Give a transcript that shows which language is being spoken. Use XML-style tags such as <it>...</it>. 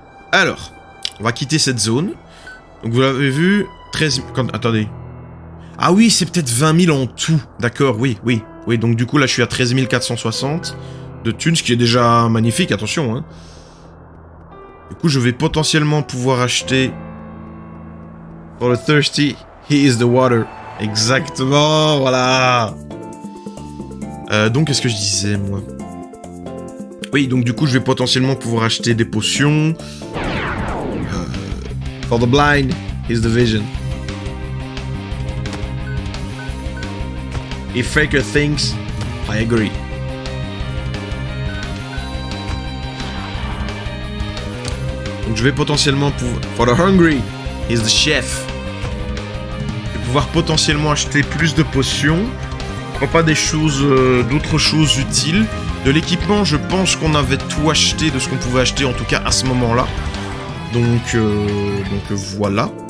<fr>Alors, on va quitter cette zone. Donc vous l'avez vu, 13... Attendez. Ah oui, c'est peut-être 20 000 en tout. D'accord, oui. Oui, donc du coup, là, je suis à 13 460 de thunes, ce qui est déjà magnifique, attention. Hein. Du coup, je vais potentiellement pouvoir acheter...</fr> <en>For the thirsty, he is the water.</en> <fr>Exactement, voilà. Donc, qu'est-ce que je disais, moi? Oui, donc du coup, je vais potentiellement pouvoir acheter des potions.</fr> <en>For the blind, is the vision. If Faker thinks, I agree.</en> <fr>Donc je vais potentiellement pouvoir...</fr> <en>For the hungry, is the chef.</en> <fr>Je vais pouvoir potentiellement acheter plus de potions. Pourquoi pas des choses... d'autres choses utiles. De l'équipement, je pense qu'on avait tout acheté de ce qu'on pouvait acheter, en tout cas à ce moment-là. Donc voilà.</fr>